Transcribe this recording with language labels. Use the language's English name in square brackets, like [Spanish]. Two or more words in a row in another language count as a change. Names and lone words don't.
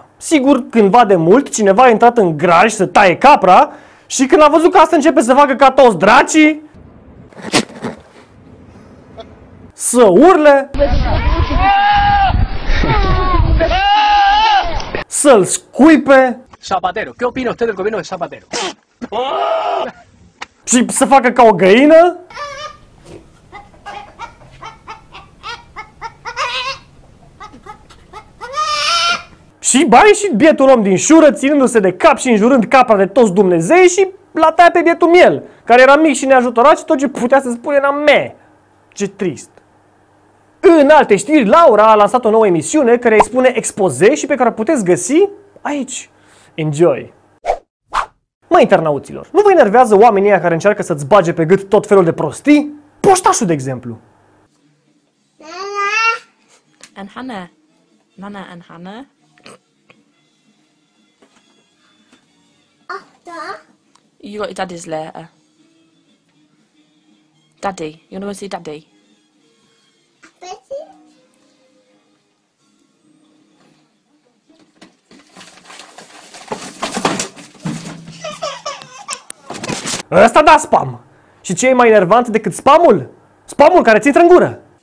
[Romanian] Sigur, cândva de mult, cineva a intrat în graj să taie capra și când a văzut că asta începe să facă ca toți dracii, să urle, să-l scuipe [Spanish] Zapatero, ¿qué opina usted del gobierno de Zapatero? [Romanian] și să facă ca o găină. Și ba ieșit bietul om din șură, ținându-se de cap și înjurând capra de toți Dumnezei și l-a tăiat pe bietul miel, care era mic și neajutorat și tot ce putea să spune era me. Ce trist. În alte știri, Laura a lansat o nouă emisiune care îi spune Expoze și pe care o puteți găsi aici. Enjoy! Măi, internauților, nu vă enervează oamenii ăia care încearcă să-ți bage pe gât tot felul de prostii? Poștașul, de exemplu. [English] And Hannah. Nana and Hannah. You got your daddy's later. Daddy. You wanna go see Daddy? [Romanian] Ăsta da spam! Și ce e mai enervant decât spamul? Spamul care ți intră în gură!